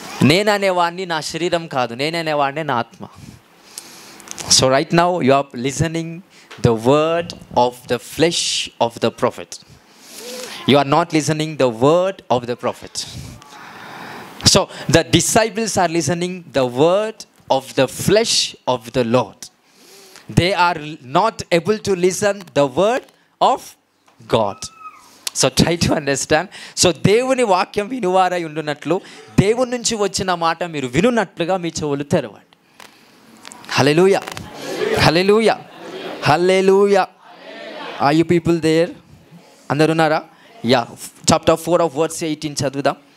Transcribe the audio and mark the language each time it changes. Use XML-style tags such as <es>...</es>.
<te>నేననేవాడిని నా శరీరం కాదు, నేననేవాడిని నా ఆత్మ.</te> <en>So right now you are listening the word of the flesh of the prophet. You are not listening the word of the prophet. So the disciples are listening the word of the flesh of the Lord. They are not able to listen the word of God. So try to understand.</en> <te>So దేవుని వాక్యం వినువారై ఉండునట్లు, దేవుని నుంచి వచ్చిన మాట మీరు వినున్నట్లుగా మీ చెవులు తెరవండి.</te> <en>Hallelujah, hallelujah, hallelujah. Are you people there?</en> <te>అందరు ఉన్నారా? యా, చాప్టర్ 4 of verse 18 చదువుదాం.</te>